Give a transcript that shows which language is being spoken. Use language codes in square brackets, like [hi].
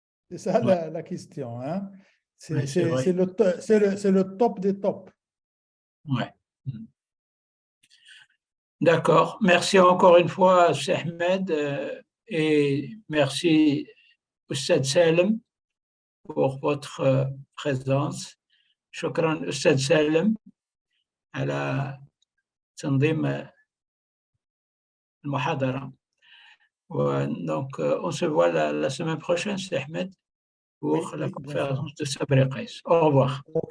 [fr] C'est ça la question. Hein? C'est le top des tops. Ouais. D'accord. Merci encore une fois, Ahmed, et merci, Ustad Salem, pour votre présence. [ar] شكرا أستاذ سالم على تنظيم المحاضرة [fr] Ouais, donc, on se voit la semaine prochaine, c'est Ahmed, pour Oui, la oui, bien sûr. conférence de Sabri Qais. Au revoir.